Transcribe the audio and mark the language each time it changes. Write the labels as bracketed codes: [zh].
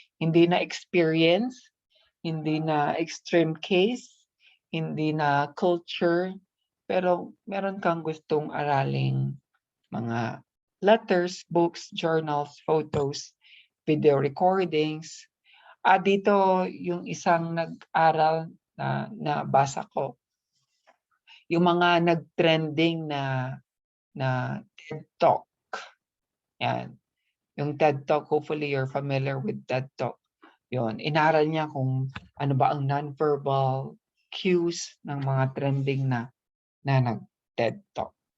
[tl] Hindi na experience, hindi na extreme case, hindi na culture, pero meron kang gustong araling mga [en] letters, books, journals, photos, video recordings. [tl] Dito yung isang nag-aral na basa ko. Yung mga nag-trending na TED Talk. Yan. [en] Yung TED Talk, hopefully you're familiar with TED Talk. [tl] Yun. Inaral niya kung ano ba ang non-verbal cues ng mga trending na nag-TED Talk.